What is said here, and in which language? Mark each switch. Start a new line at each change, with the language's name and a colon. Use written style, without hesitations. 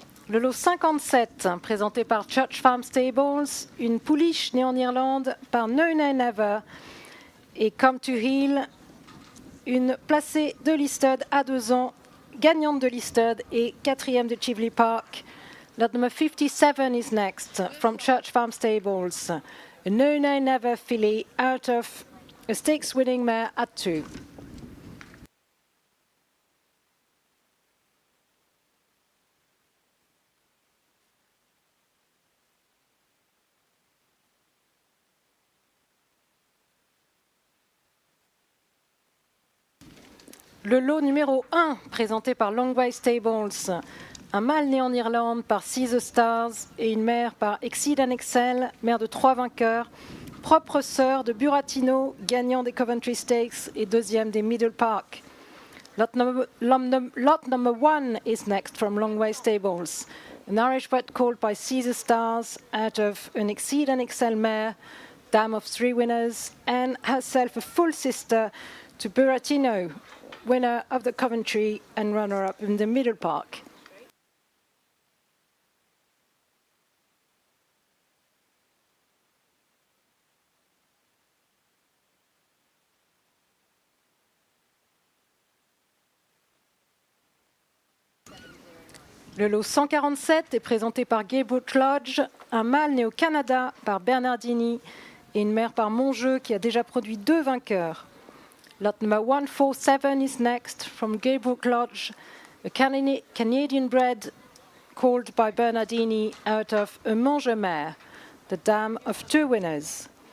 French: Le lot 57, présenté par Church Farm Stables, une pouliche née en Irlande par No Nay Never et Come to Heel, une placée de listed à 2 ans, gagnante de listed et 4e de Chivley Park.
English: Lot number 57 is next from Church Farm Stables, a No Nay Never filly out of a stakes winning mare at 2.
French: Le lot numéro 1, présenté par Longway Stables, un mâle né en Irlande par Caesar Stars et une mère par Exceed and Excel, mère de 3 vainqueurs, propre sœur de Buratino, gagnant des Coventry Stakes et 2e des Middle Park.
English: Lot number 1 is next from Longway Stables, an Irish bred colt by Caesar Stars out of an Exceed and Excel mare, dam of 3 winners, and herself a full sister to Buratino, winner of the Coventry and runner-up in the Middle Park.
French: Le lot 147 est présenté par Gayboot Lodge, un mâle né au Canada par Bernardini et une mère par Monjeu qui a déjà produit 2 vainqueurs.
English: Lot number 147 is next from Gaybrook Lodge, a Canadian bred called by Bernardini out of a Monjeu mare, the dam of 2 winners.